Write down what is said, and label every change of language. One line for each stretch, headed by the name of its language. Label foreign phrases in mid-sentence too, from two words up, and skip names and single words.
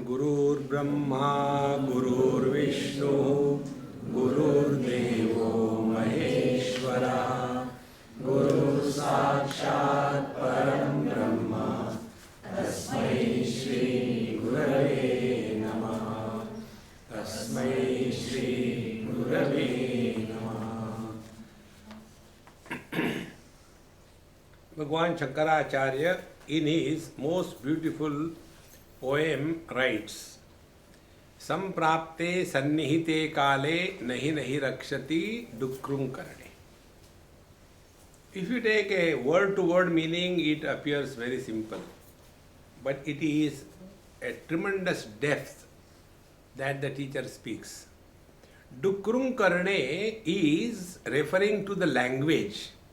Sanskrit: गुरुर् ब्रह्मा, गुरुर् विष्णुः, गुरुर् देवो महेश्वरः, गुरुः साक्षात् परम् ब्रह्म, तस्मै श्री गुरवे नमः, तस्मै श्री गुरवे नमः.
English: Bhagwan Shankaracharya, in his most beautiful poem, writes,
Sanskrit: सम्प्राप्ते सन्निहिते काले नहि नहि रक्षति डुकृञ् करणे.
English: If you take a word-to-word meaning, it appears very simple. But it is a tremendous depth that the teacher speaks.
Sanskrit: डुकृञ् करणे
English: is referring to the language.